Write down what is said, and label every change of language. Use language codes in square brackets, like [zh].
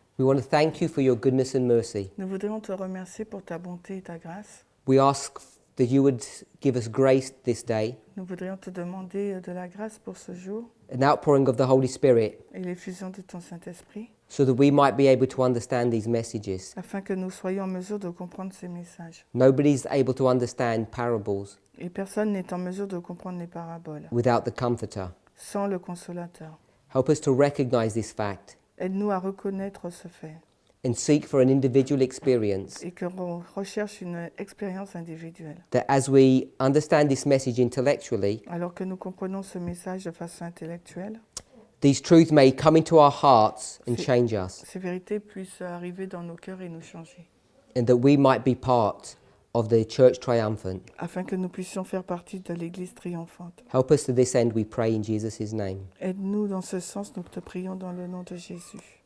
[en] we want to thank you for your goodness and mercy. [fr] nous voudrions te remercier pour ta bonté et ta grâce. [en] We ask that you would give us grace this day, [fr] Nous voudrions te demander de la grâce pour ce jour [en] an outpouring of the Holy Spirit, [fr] et l'effusion de ton Saint-Esprit, [en] so that we might be able to understand these messages. [fr] afin que nous soyons en mesure de comprendre ces messages. [en] Nobody's able to understand parables [fr] Et personne n'est en mesure de comprendre les paraboles [en] without the Comforter. [fr] sans le Consolateur. [en] Help us to recognize this fact [fr] Aide-nous à reconnaître ce fait [en] and seek for an individual experience, [fr] et que l'on recherche une expérience individuelle. [en] that as we understand this message intellectually, [fr] Alors que nous comprenons ce message de façon intellectuelle, [en] these truths may come into our hearts and change us, [fr] ces vérités puissent arriver dans nos cœurs et nous changer, [en] and that we might be part of the church triumphant. [fr] afin que nous puissions faire partie de l'Église triomphante. [en] Help us to this end, we pray in Jesus' name. [fr] Aide-nous dans ce sens, nous te prions dans le nom de Jésus.